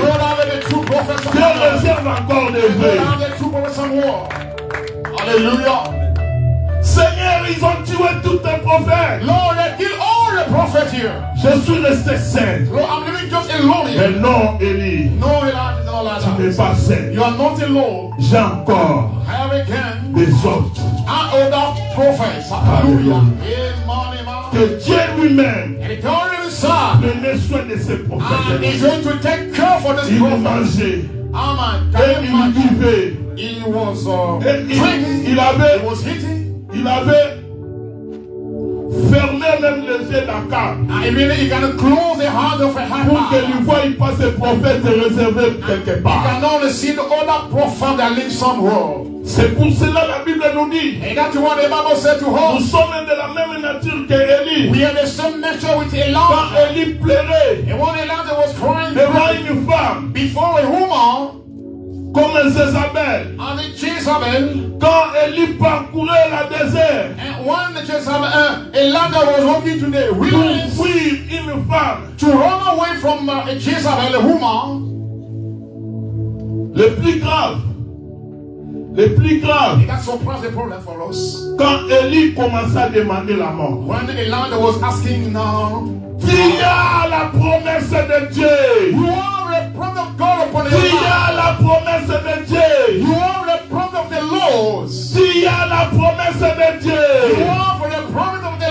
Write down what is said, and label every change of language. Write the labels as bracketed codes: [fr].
[en] God has the true prophet. [fr] Je réserve encore des [en] God [fr] vrais. [en] has the true prophet somewhere. Hallelujah. [fr] Seigneur, ils ont tué tous tes prophètes. [en] Lord, they kill all the prophets here. [fr] Je suis resté seul. [en] Lord, I'm living just alone [fr] Mais [en] here. [fr] non, Élie, [en] No, Elijah is not like [fr] tu n'es pas seul. [en] You are not alone. [fr] J'ai encore [en] I have again [fr] des autres. [en] and other prophets. Hallelujah. Amen, amen. [fr] Que Dieu lui-même [en] And God himself [fr] prenait soin de ses [en] and [fr] prophètes. [en] is going to take care for this [fr] Il [en] prophet. [fr] mangeait [en] Amen. [fr] et [en] Can you [fr] il [en] imagine? [fr] vivait. [en] He was [fr] Et [en] drinking. [fr] il avait, [en] He was eating. [fr] il avait fermé même les yeux d'Akab [en] And really, he can close the heart of a [fr] pour que [en] hand. [fr] ne voie pas ses prophètes réservés quelque [en] He [fr] part. [en] can only see the other prophet that lives somewhere. [fr] C'est pour cela la Bible nous dit, [en] And that's what the Bible said to [fr] nous [en] us. [fr] sommes de la même nature que Élie. [en] We are the same nature with [fr] Quand [en] Elijah. [fr] Élie pleurait [en] And when Elijah was crying [fr] devant une femme [en] before a woman, [fr] comme Jézabel, [en] and Jezebel, [fr] quand Élie parcourait la désert [en] and when Elijah was walking to the [fr] pour [en] wilderness [fr] fuir une femme, [en] to run away from Jezebel, a woman, [fr] le plus grave, [en] that surprised the problem for us. [fr] quand Élie commença à demander la mort. [en] When Elijah was asking now, [fr] Tu as la promesse de Dieu. [en] you are a prophet of God upon your [fr] Tu [en] life. [fr] as la promesse de Dieu. [en] You are a prophet of the Lord. [fr] Tu as la promesse de [en] You [fr] Dieu. [en] are for the prophet of the